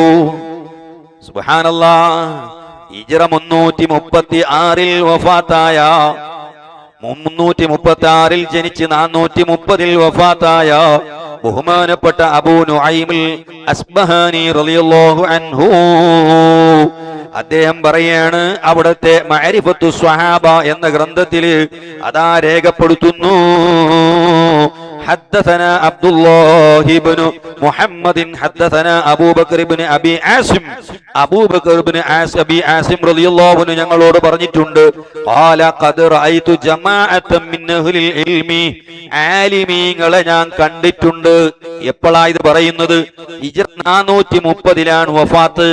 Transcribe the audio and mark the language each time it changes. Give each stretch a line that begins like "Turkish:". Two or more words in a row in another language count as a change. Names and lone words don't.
Malayalam: സുബ്ഹാനല്ലാഹ്. ഹിജ്റ 336 വഫാത്തായ, 336 ജനിച്ച് 430 വഫാത്തായ ബഹുമാനപ്പെട്ട അബൂ നുഐമുൽ അസ്ബഹാനി
Arabic: رضي الله عنه
Malayalam: അദ്ദേഹം പറയാണ്, അവിടുത്തെ മഅരിഫത്തു സ്വഹാബ എന്ന ഗ്രന്ഥത്തിൽ അതാ രേഖപ്പെടുത്തുന്നു,
Arabic: حدثنا عبد الله بن محمد حدثنا أبو بكر بن أبي عاصم,
Malayalam: അബൂ ബക്കർ ബിൻ അബി ആസിം
Arabic: رضي الله عنه
Malayalam: ഞങ്ങളോട് പറഞ്ഞിട്ടുണ്ട്,
Arabic: قال قد رأيت جماعة من أهل العلم,
Malayalam: ആലിമീങ്ങളെ ഞാൻ കണ്ടിട്ടുണ്ട്. എപ്പോഴാ ഇത് പറയുന്നത്? ഹിജ്റ 430 വഫാത്ത്.